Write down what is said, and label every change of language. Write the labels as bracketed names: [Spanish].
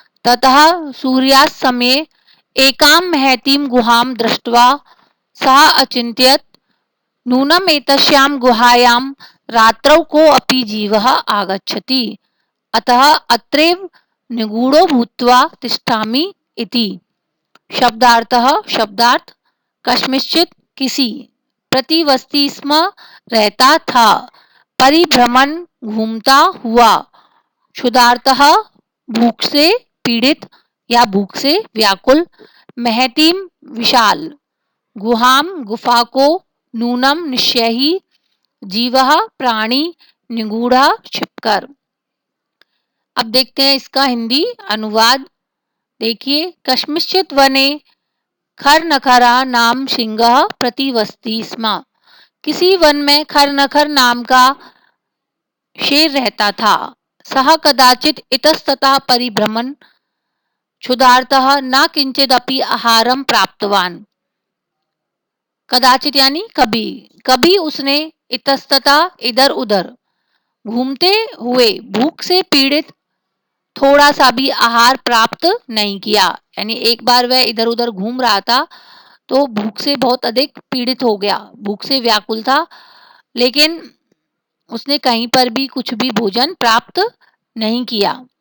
[Sanskrit] ततः सूर्यास्तमये एकां महतीं गुहां दृष्ट्वा सः अचिन्तयत्, नूनम् एतस्यां गुहायां रात्रौ कोऽपि जीवः आगच्छति, अतः अत्रैव निगूढ़ो भूत्वा तिष्ठामि इति। [Hindi] शब्दार्थ कस्मिंश्चित् किसी, प्रतिवसति स्म रहता था, परिभ्रमण घूमता हुआ, क्षुधार्तः भूख से पीड़ित या भूख से व्याकुल, महतीम विशाल, गुहाम गुफा को, नूनम निश्चय ही, जीवः प्राणी, निगूढ़ा छिपकर। अब देखते हैं इसका हिंदी अनुवाद। देखिए, [Sanskrit] कस्मिंश्चित् वने खरनखरा नाम सिंहः प्रतिवसति स्म। [Hindi] किसी वन में खरनखर नाम का शेर रहता था। [Sanskrit] सः कदाचित् इतस्ततः परिभ्रमन् क्षुधार्तः न किंचिदपि आहारं प्राप्तवान्। [Hindi] कदाचित यानी कभी, कभी उसने इतस्ततः इधर उधर घूमते हुए भूख से पीड़ित थोड़ा सा भी आहार प्राप्त नहीं किया। यानी एक बार वह इधर उधर घूम रहा था तो भूख से बहुत अधिक पीड़ित हो गया, भूख से व्याकुल था, लेकिन उसने कहीं पर भी कुछ भी भोजन प्राप्त नहीं किया।